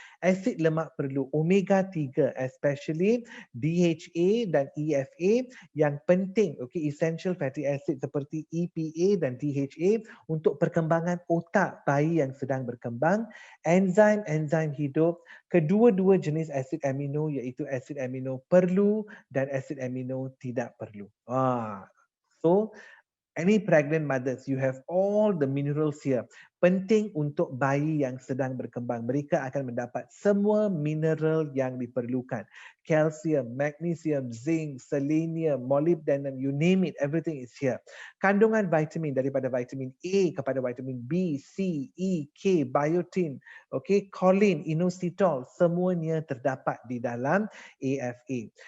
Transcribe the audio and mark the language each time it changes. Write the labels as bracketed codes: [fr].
[ms] Asid lemak perlu, omega 3, especially DHA dan EFA yang penting, essential fatty acid seperti EPA dan DHA untuk perkembangan otak bayi yang sedang berkembang. Enzim hidup, kedua-dua jenis asid amino iaitu asid amino perlu dan asid amino tidak perlu. [en] So any pregnant mothers, you have all the minerals here. [ms] Penting untuk bayi yang sedang berkembang. Mereka akan mendapat semua mineral yang diperlukan. [en] Calcium, magnesium, zinc, selenium, molybdenum, you name it, everything is here. [ms] Kandungan vitamin daripada vitamin A kepada vitamin B, C, E, K, biotin, choline, inositol, semuanya terdapat di dalam AFA.